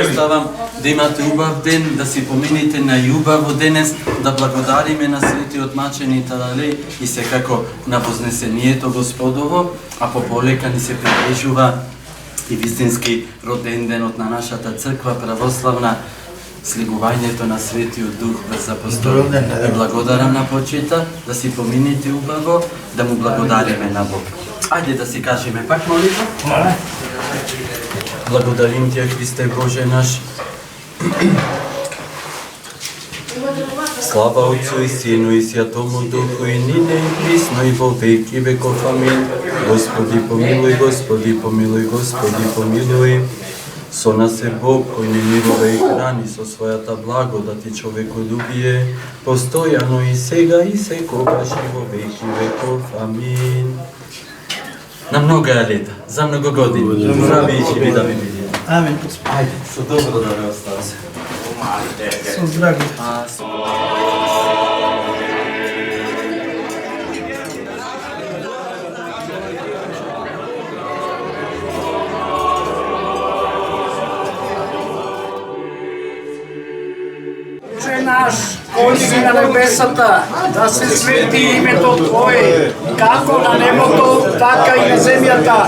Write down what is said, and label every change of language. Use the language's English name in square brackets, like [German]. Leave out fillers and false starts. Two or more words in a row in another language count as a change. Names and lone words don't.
[Macedonian] оставам да имате убав ден, да си помините на јубаво денес, да благодариме на светиот мачени Таралеј и секако на вознесението Господово, а пополека ни се приближува и вистински роден денот на нашата црква православна, слигувањето на Светиот Дух врз апостол. Ви благодарам на почита, да си помините убаво, да му благодариме на Бог. Ајде да си кажеме пак молитва. Благодарим Ти, Христе Боже наш. [Church Slavic] Слава Отцу и Сину и Святому Духу и нине и присно и во веки веков. [Macedonian] Амин. Господи помилуј, Господи помилуј, Господи помилуј. Со нас е Бог кој не мирува и храни со својата благодат и човеколюбие, постојано и сега и секогаш и во веки веков. Амин. На много лета, за много години. Здрави и живи да ви види. Амин. Ајде, со добро да ве оставам. Со здравје. Наш, кој си на небесата, да се свети името Твое, како на небото, така и на земјата.